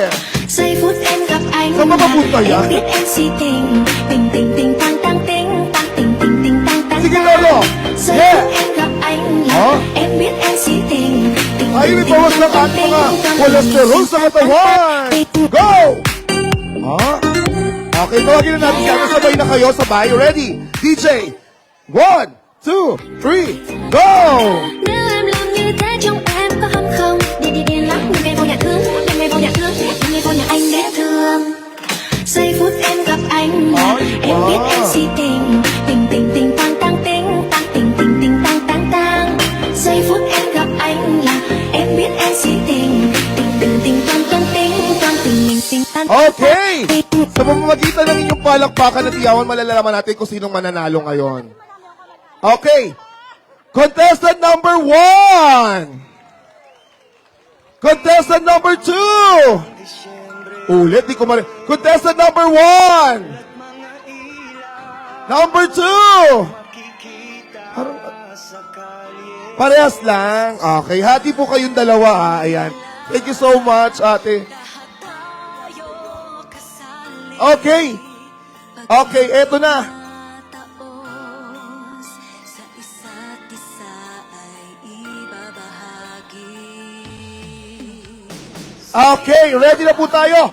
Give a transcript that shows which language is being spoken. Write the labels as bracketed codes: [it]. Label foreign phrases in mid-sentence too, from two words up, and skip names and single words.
[tl] Saan mapapunta yan? Sige, Lolo! Yeah! Ay, may bawas ng ating mga cholesterol sa katawan! Go! Okay, tawagin na natin siya. Sabay na kayo, sabay. Ready? DJ! 1, 2, 3, go! [vi] Giây phút em gặp anh là em biết em si tình tình tình tình tang tang ting tang tình tình tình tang tang tang. Giây phút em gặp anh là em biết em si tình tình tình tình tang tang ting tang tình tình tình tang. [tl] Okay! Sa pamamagitan ng inyong palakpakan at iyawan, malalaman natin kung sinong mananalo ngayon. [en] Okay. Contestant number 1. Contestant number 2. [tl] Ulit, di ko [en] Contestant number [tl] 1. Number 2. Parehas lang. Okay, hati po kayong dalawa ha. Ayan. [en] Thank you so much, [tl] ate. Okay. Okay, eto na. Sa isa't isa ay ibabahagi. Okay, ready na po tayo.